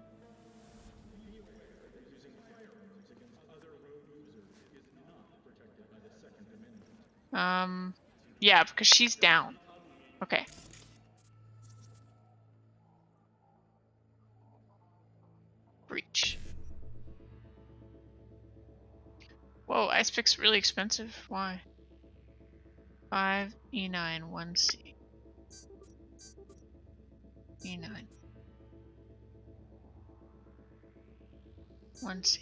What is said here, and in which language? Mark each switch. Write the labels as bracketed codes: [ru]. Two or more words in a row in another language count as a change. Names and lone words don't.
[en] Yeah, because she's down. Okay. Breach. Whoa, ice pick's really expensive. Why? 5 E9 1C. E9 1C.